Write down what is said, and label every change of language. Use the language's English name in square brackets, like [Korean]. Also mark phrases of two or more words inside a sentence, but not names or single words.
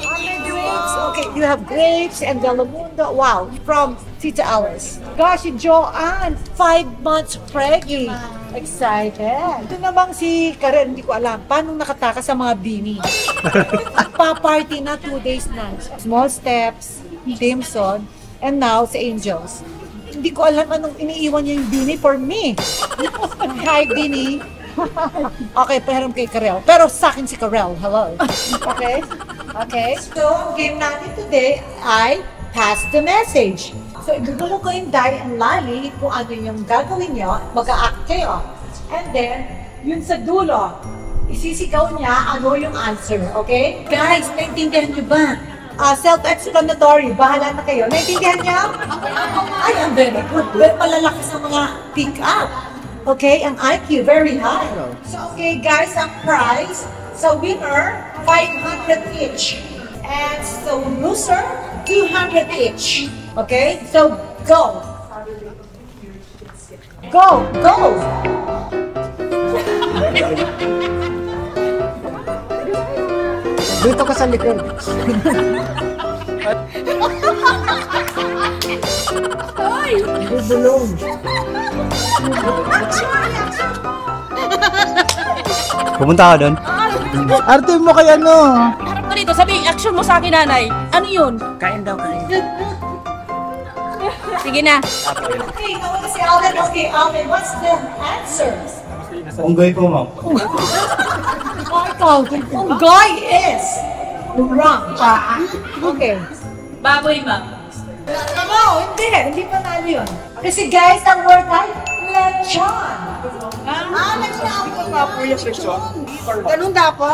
[Filipino] May grapes. [English] Okay, you have grapes and Galamundo. Wow, from Tita Alice. Gosh, si Joanne, 5 months pregnant. Excited. [Filipino] Ito namang si Karen, hindi ko alam. Paano nakatakas sa mga bini? Pa-party na 2 days na. [English] Small steps, Dimson, and now si Angels. [Filipino] Hindi ko alam anong iniiwan niya yung bini for me. Hi, bini. Okay, pahiram kay Karel. Pero sa akin si Karel. [English] Hello. Okay? Okay. [Filipino] So, ang game natin today ay [English] pass the message. [Filipino] So, ibigulong ko yung Dai and Lali kung ano yung gagawin nyo. Mag-a-act kayo. [English] And then, [Filipino] yun sa dulo, isisigaw niya ano yung answer. Okay? Guys, naintindihan nyo ba? self-explanatory. Bahala na kayo. Naintindihan niyo? Ay, ang [English] very good. [Filipino] Very malalaki sa mga pick-up. [English] Okay, ang IQ, very high. So, okay, guys, ang prize sa winner, 500 each. And so, loser, 200 each. Okay, so, go. Go, go. [Filipino] Dito ka sa likod. Bubulong. Pumunta ka doon? Arte mo kay ano? Harap ka dito, sabi, action mo sa akin, nanay. Ano yun? Kain daw, kain. Sige na. Okay, nawala si Alvin. Okay, Alvin, [English] what's the answer? [Filipino] Unggoy po, ma'am. [English] Unggoy is wrong. Okay. [Filipino] Baboy, ma'am. No, hindi pa talo yun. Kasi guys, ang word ay lechon. Ganun dapat?